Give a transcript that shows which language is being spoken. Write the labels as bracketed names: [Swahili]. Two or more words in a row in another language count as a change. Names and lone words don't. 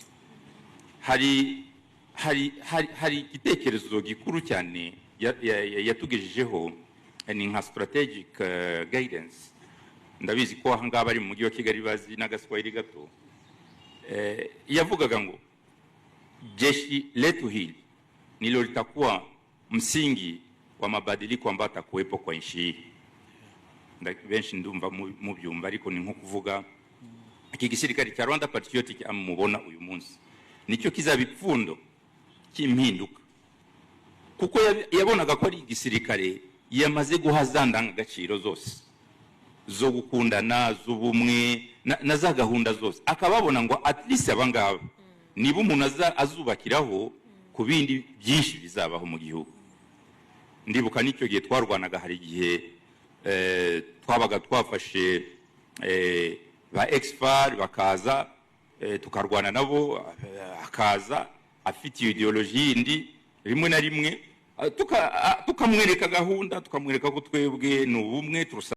[Kinyarwanda] hari igitekerezo gikuru cyane yatugejejeho ni nka [English] strategic guidance [Kinyarwanda] ndabizi ko aha ngaha bari mu mujyi wa Kigali bazi n'agaswahili gato yavugaga ngo [Swahili] jeshi letu hili ndilo litakuwa msingi wa mabadiliko ambayo atakuwepo kwa nchi hii. [Kinyarwanda] Benshi ndumva mu byumba ariko ni nko kuvuga iki gisirikare cya Rwanda Patriotic amubona uyu munsi nicyo kizabipfundo cy'impinduka kuko yabonaga ko ari igisirikare yamaze guhazandanga agaciro zose zo gukundana z'ubumwe na za gahunda zose akababona ngo [English] at least [Kinyarwanda] abangaba niba umuntu azubakiraho ku bindi byinshi bizabaho mu gihugu. Ndibuka nicyo gihe twarwanaga hari igihe twabaga twafashe ba expert bakaza tukarwana nabo akaza afite ideology indi rimwe na rimwe tukamwereka gahunda tukamwereka ko twebwe n'ubumwe